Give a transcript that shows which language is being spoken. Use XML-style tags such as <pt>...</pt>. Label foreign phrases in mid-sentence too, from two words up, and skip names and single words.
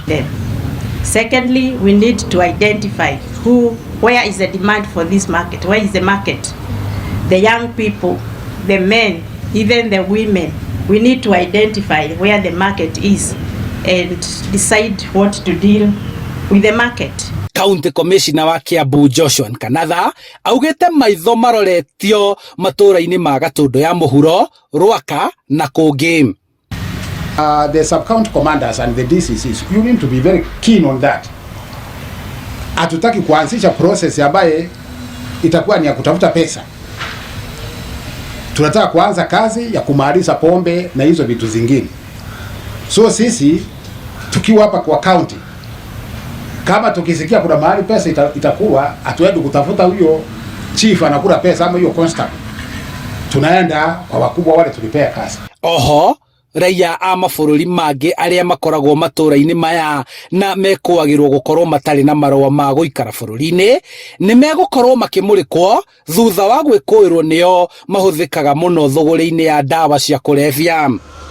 <en>Secondly, we need to identify where is the demand for this market, where is the market. The young people, the men, even the women, we need to identify where the market is and decide what to deal with the market.</en> <ki>Kaũntĩ Commissioner wa Kiambu Joshua Kanatha augĩte maitho maroretio matũra-inĩ ma Gatũndũ ya mũhuro, Rwaka na kũngĩ.</ki> <en>The sub-county commanders and the DCCs, you need to be very keen on that.</en> <sw>Hatutaki kuanzisha process ambaye itakuwa ni ya kutafuta pesa. Tunataka kuanza kazi ya kumaliza pombe na hizo vitu zingine. So sisi tukiwa hapa kwa county, kama tukisikia kuna mahali pesa itakuwa, hatuendi kutafuta huyo chief anakula pesa ama hiyo constant. Tunaenda kwa wakubwa wale tulipea kazi.</sw> <ki>Oho, raia a mabũrũri mangĩ arĩa makoragwo matũra-inĩ maya na mekũagĩrwo gũkorwo matarĩ na marũa ma gũikara bũrũri-inĩ nĩ megũkorwo makĩmũrĩkwo thutha wa gwĩkũĩrwo nĩo mahũthĩkaga mũno thũgũri-inĩ ya ndawa cia kũrebia.</ki>